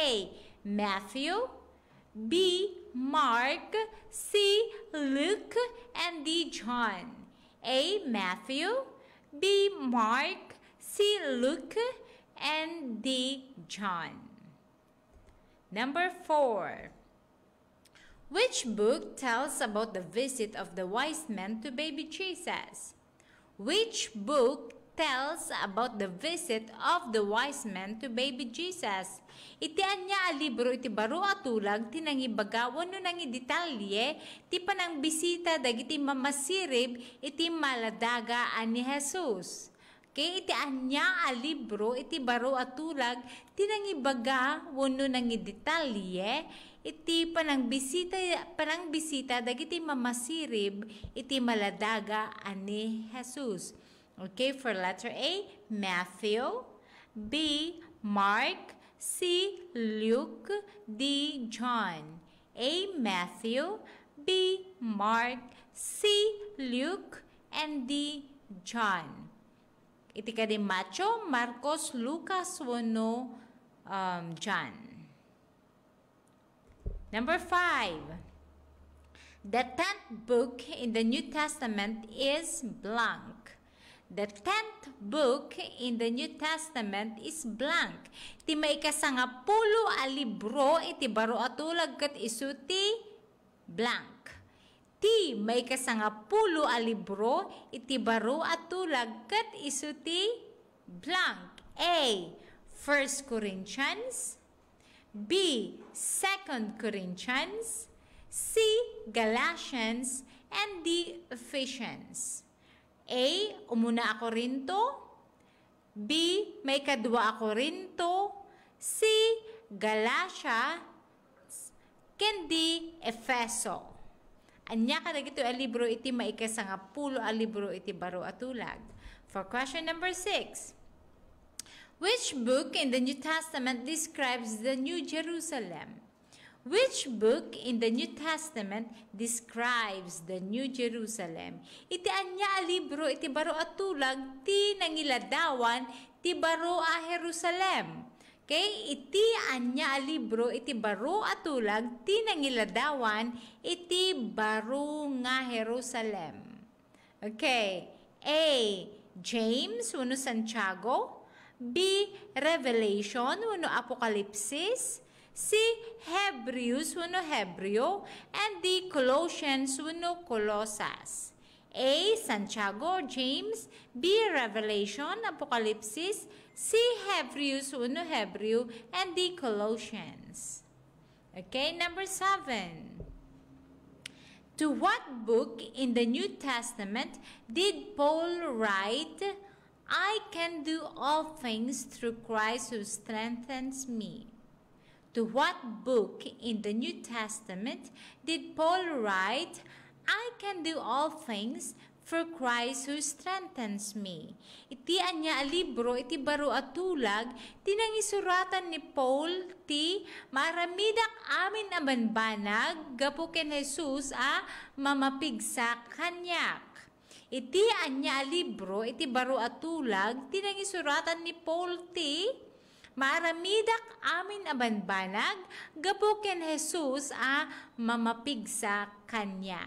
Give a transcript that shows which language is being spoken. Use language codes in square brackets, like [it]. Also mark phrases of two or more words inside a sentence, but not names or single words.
[en] Matthew, B. Mark, C. Luke, and D. John. A. Matthew, B. Mark, C. Luke, and D. John. Number 4. Which book tells about the visit of the wise men to baby Jesus? Which book tells about the visit of the wise men to baby Jesus? [ilo] Iti anya a libro iti baro atulag tinangibagawan no nangi detalye ti panang bisita dagiti mamasirib iti maladaga ani Jesus. Okay, iti anya a libro iti baro atulag tinangibaga wenno nangi detalye iti panang bisita dagiti mamasirib iti maladaga ani Jesus. [en] Okay, for letter A, Matthew, B, Mark, C, Luke, D, John. A, Matthew, B, Mark, C, Luke, and D, John. [ilo] Iti kadi Matthew, Marcos, Lucas, wano, John. [en] Number 5. The 10th book in the New Testament is blank. The 10th book in the New Testament is blank. [ilo] Ti maikasangapolo a libro iti baro atulag ket isuti blank. Ti maikasangapolo a libro iti baro atulag ket isuti blank. [en] A. 1 Corinthians, B. 2 Corinthians, C. Galatians, and D. Ephesians. [ilo] A. Umuna a Korinto, B. May kadwa a Korinto, C. Galatia, ken D. Efeso. Anya kadagito a libro iti maikasangapolo a libro iti baro atulag. [en] For question number 6. Which book in the New Testament describes the New Jerusalem? Which book in the New Testament describes the New Jerusalem? [ilo] Iti anya a libro iti baro atulag ti nangiladawan ti baro a Jerusalem. [en] Okay? [ilo] Iti anya a libro iti baro atulag ti nangiladawan iti baro nga Jerusalem. Okay. A. James wano Santiago, B. Revelation wano Apokalipsis, C. Hebrews wano Hebreo, and D. Colossians wano Colosas. A. Santiago, James, B. Revelation, Apokalipsis, C. Hebrews wano Hebreo, [en] and D. Colossians. Okay, number 7. To what book in the New Testament did Paul write, I can do all things through Christ who strengthens me? To what book in the New Testament did Paul write, I can do all things through Christ who strengthens me? [ilo] Iti anya a libro iti baro atulag tinangisuratan ni Paul ti maramidak amin a banbanag gapu ken Jesus a mamapigsa kanyak. Iti anya a libro iti baro atulag tinangisuratan ni Paul ti maramidak amin a banbanag gapu ken Jesus a mamapigsa kanyak.